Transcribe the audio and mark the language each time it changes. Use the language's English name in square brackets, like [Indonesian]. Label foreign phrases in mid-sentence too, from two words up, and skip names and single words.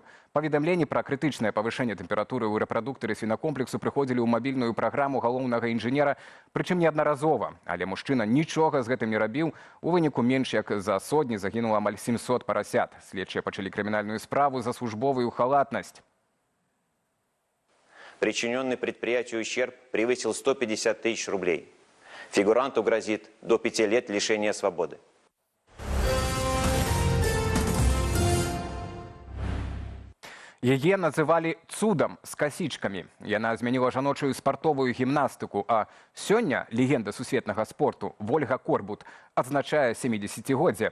[Belarusian] Паведамленні пра крытычнае павышэнне тэмпературы ў рэпрадуктары свінакомплексу прыходзілі ў мабільную праграму галоўнага інжынера, прычым неаднаразова. Але мужчына нічога з гэтым не рабіў. У выніку менш як за сотні загінула амаль 700 парасят. Следчыя пачалі крымінальную справу за службовую халатнасць. [Russian] Причиненный предприятию ущерб превысил 150 тысяч рублей. Фигуранту грозит до 5 лет лишения свободы. [Belarusian] Яе называлі цудам з касічкамі. Яна змяніла жаночую спартовую гімнастыку, а сёння легенда сусветнага спорту Вольга Корбут адзначае 70-годдзе.